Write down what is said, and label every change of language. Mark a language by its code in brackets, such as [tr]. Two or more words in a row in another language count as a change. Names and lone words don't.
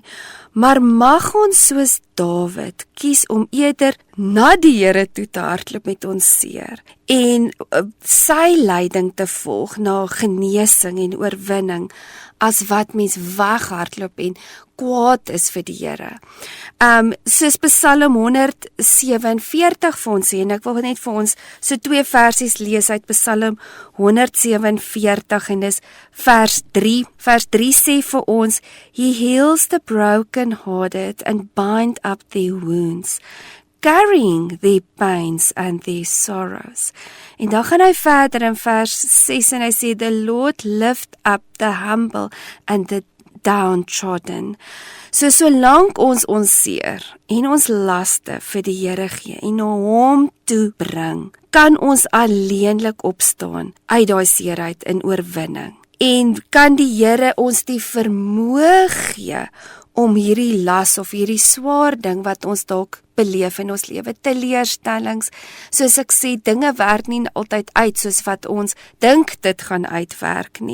[af] Maar mag ons soos Dawid kies om eerder na die Here toe te hardloop met ons seer en sy leiding te volg na genesing en oorwinning as wat mens weghardloop en kwaad is vir die Here. Soos Psalm 147 vir ons sê, en ek wil net vir ons so 2 versies lees uit Psalm 147 en dis vers 3. Vers 3 sê vir ons, [en] He heals the broken-hearted and bind up their wounds, carrying their pains and their sorrows. [af] En dan gaan hy verder in vers 6 en hy sê, [en] The Lord lift up the humble and the downtrodden. [af] So solank ons seer en ons laste vir die Here gee en na hom toe bring, kan ons alleenlik opstaan uit daai seerheid in oorwinning. En kan die Here ons die vermoë gee om hierdie las of hierdie swaar ding wat ons dalk beleef in ons lewe, teleurstellings, soos ek sê, dinge werk nie altyd uit soos wat ons dink dit gaan uitwerk nie.